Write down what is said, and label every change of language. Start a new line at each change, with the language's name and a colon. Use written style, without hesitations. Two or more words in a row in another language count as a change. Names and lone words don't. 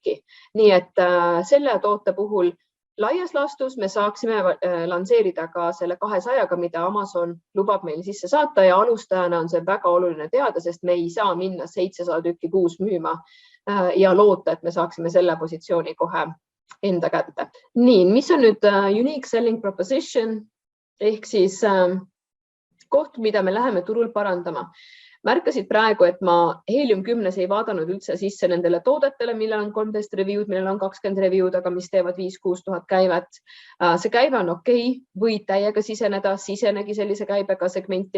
Estonian: Nii et selle toote puhul laias laastus me saaksime lansseerida ka selle 200-ga, mida Amazon lubab meil sisse saata ja alustajana on see väga oluline teada, sest me ei saa minna 700 tükki kuus müüma ja loota, et me saaksime selle positsiooni kohe enda kätte. Nii, mis on nüüd
English: unique selling proposition
Estonian: ehk siis koht, mida me läheme turul parandama. Märkasid praegu, et ma Helium 10 ei vaadanud üldse sisse nendele toodetele, millel on 13 review'd, millel on 20 review'd, aga mis teevad 5-6 tuhat käivet. See käive on okei, võid täiega sisenegi sellise käibega segmenti.